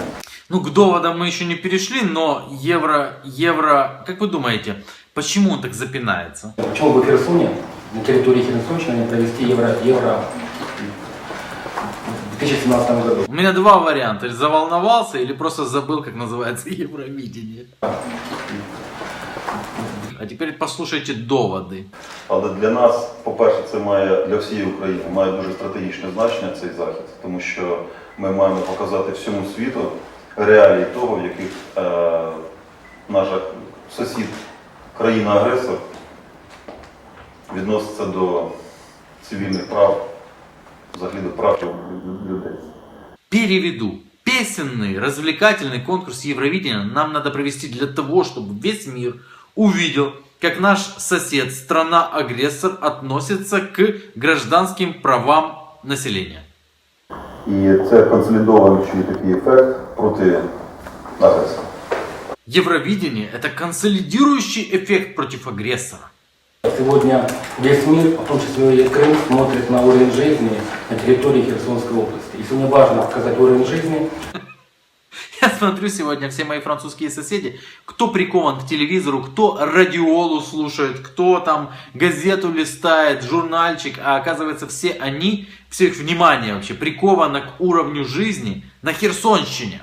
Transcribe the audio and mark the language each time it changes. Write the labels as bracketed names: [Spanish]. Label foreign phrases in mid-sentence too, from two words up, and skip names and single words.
[Russian] Ну, к доводам мы еще не перешли, но евро, как вы думаете, почему он так запинается? Почему бы в Херсоне, на территории Херсонщины, провести Евро в 2017 году? У меня два варианта. Или заволновался, или просто забыл, как называется Евровидение. А теперь послушайте доводи. [Ukrainian] Але для нас, по-перше, це має, для всієї України, має дуже стратегічне значення цей захід, тому що ми маємо показати всьому світу реалії того, в яких наш сусід, країна-агресор, відноситься до цивільних прав, взагалі до прав людей. [Russian] Переведу. Песенный, развлекательный конкурс Евровидения нам надо провести для того, чтобы весь мир увидел, как наш сосед, страна-агрессор, относится к гражданским правам населения. [Ukrainian] І це консолідовуючий такий ефект проти агресора. [Russian] Евровидение – это консолидирующий эффект против агрессора. Сегодня весь мир, в том числе и Крым, смотрит на уровень жизни на территории Херсонской области. И сегодня важно показать уровень жизни. Я смотрю сегодня все мои французские соседи, кто прикован к телевизору, кто радиолу слушает, кто там газету листает, журнальчик, а оказывается все они, все их внимание вообще приковано к уровню жизни на Херсонщине.